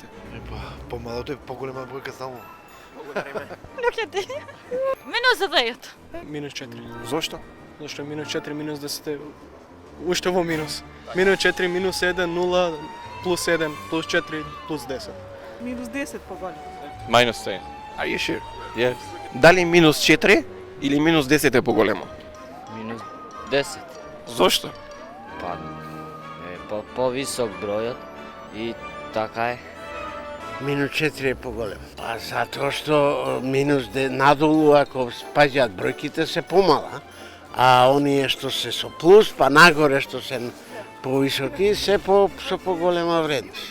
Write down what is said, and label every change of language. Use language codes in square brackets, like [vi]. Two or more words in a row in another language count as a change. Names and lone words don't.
[mk] Помалото е поголема бројка само. Минус 9. Минус 4. Зошто? Зашто минус 4, минус 10 е уште во минус. Минус 4, минус 1, 0, плюс 7, плюс 4, плюс 10. Минус 10 поголема. [en] Minus 10. Are you sure? Yes. [mk] Дали минус 4 или минус 10 е поголемо? Минус 10. Зошто? Па е повисок бројот и така е. Минус 4 е поголем. Па затоа што надолу ако спаѓаат бројките се помала, а оние што се со плюс, па нагоре што се повисоки се со поголема вредност.